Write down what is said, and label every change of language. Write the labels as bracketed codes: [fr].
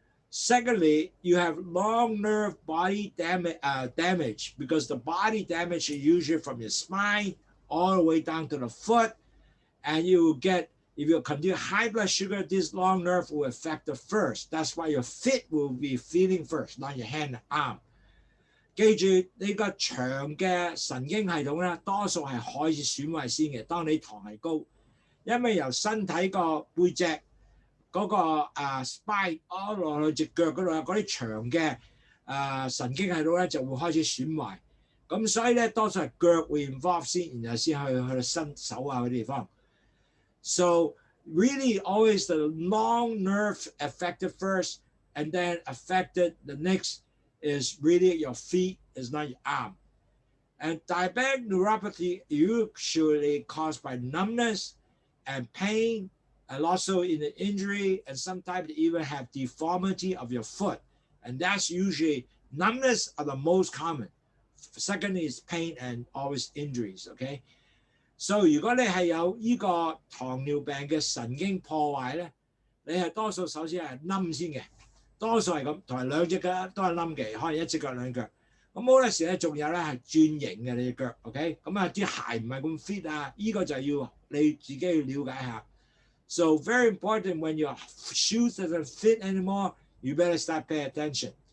[en] Secondly, you have long nerve body damage because the body damage is usually from your spine all the way down to the foot. And you will get, if you continue high blood sugar, this long nerve will affect the first. That's why your feet will be feeling first, not your hand and arm. [yue] 記住你個長嘅神經系統咧，多數係開始損壞先嘅。當你糖係高，因為由身體個背脊嗰個spine 落去隻腳嗰度嗰啲長嘅神經系統咧就會開始損壞。咁所以咧多數係腳會 involve 先，然後先去到身手啊嗰啲地方。 [en] So really always the long nerve affected first, and then affected the next is really your feet, is not your arm. And diabetic neuropathy usually caused by numbness and pain, and also in the injury, and sometimes even have deformity of your foot. And that's usually numbness are the most common. Second is pain and always injuries, okay? [yue] So 如果你係有呢個糖尿病嘅神經破壞咧，你係多數首先係冧先嘅，多數係咁，同埋兩隻腳都係冧嘅，可能一隻腳兩腳。咁好多時咧，仲有咧係轉型嘅你隻腳 ，OK？ 咁啲鞋唔係咁 fit 啊，呢個就要你自己要了解下。 [en] So very important when your shoes doesn't fit anymore, you better start paying attention.